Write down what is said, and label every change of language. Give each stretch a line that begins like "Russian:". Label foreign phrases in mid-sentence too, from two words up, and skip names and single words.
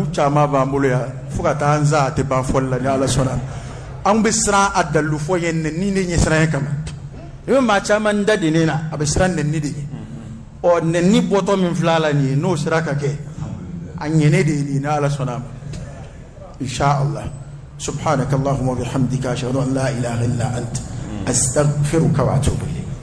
Bambara: caman b'an bolo yan fo ka taa an za a tɛ ban fɔli la ni ala sɔnna an bɛ siran a dalilu fɔ ye nɛnini de ɲɛsiran ye kama i bɛ maa caman da de ne na a bɛ siran nɛnini de ye nɛnini bɔtɔ min filɛ a la nin ye n'o sera ka kɛ a ɲɛnen de ye nin ni ala sɔnna a ma
Arabic: إن شاء الله سبحانك اللهم وبحمدك أشهد أن لا إله إلا أنت أستغفرك وأتوب إليك.